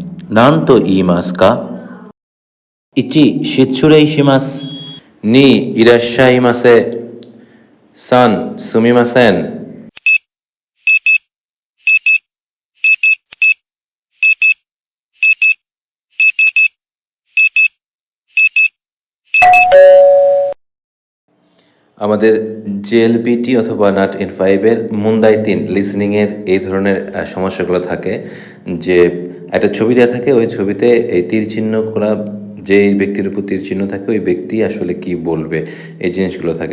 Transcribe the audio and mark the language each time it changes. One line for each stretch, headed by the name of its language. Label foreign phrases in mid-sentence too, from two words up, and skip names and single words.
Japanese: 何と言いますか？ 1. 失礼します。2. いらっしゃいませ。3. すみません。
Bangla: আমাদের জেএলপিটি অথবা নাট ইন ফাইভের মুন্দাই 3 লিসনিংয়ের এই ধরনের সমস্যাগুলো থাকে যে একটা ছবি দেওয়া থাকে, ওই ছবিতে এই তীর চিহ্ন করা যে ব্যক্তির উপর তীর চিহ্ন থাকে ওই ব্যক্তি আসলে কি বলবে, এই জিনিসগুলো থাকে।